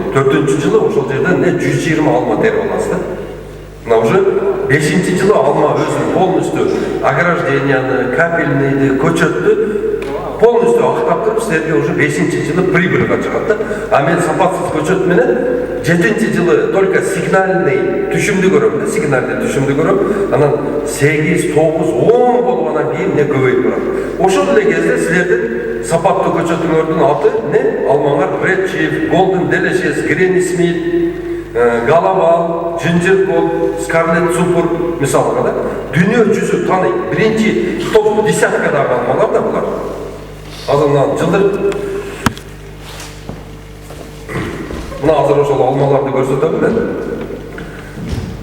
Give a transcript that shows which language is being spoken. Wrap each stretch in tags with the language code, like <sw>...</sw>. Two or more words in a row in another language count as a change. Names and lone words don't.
<ky>Төртүнчү жылы ошол жерден 120 алма терип аласыз да. Мына уже 5-нчи жылы алма өзүн</ky> <ru>полностью огражденияны,</ru> <ky>капельныйды, көчөттү полностью актап туруп силерге уже 5-нчи жылы прибыльга чыгат да. А мен сапатсыз көчөт менен 7-нчи жылы</ky> <ru>только сигнальный</ru> <ky>түшүмдү көрөм, анан 8, 9, 10 болгондон кийин көбөйүп барат. Ошол эле кезде силердин сапаттуу көчөтүңөрдүн аты алмаңар Red Chief, Golden Delicious, Granny Smith, Галавал, Ginger Gold, Scarlet Super мисалга да. Дүйнө жүзү тааныйт. Биринчи топ десяткадагы алмалар да булар. Азырдан жылдыр мына азыр ошол алмаларды көрсөтөм мен.</ky>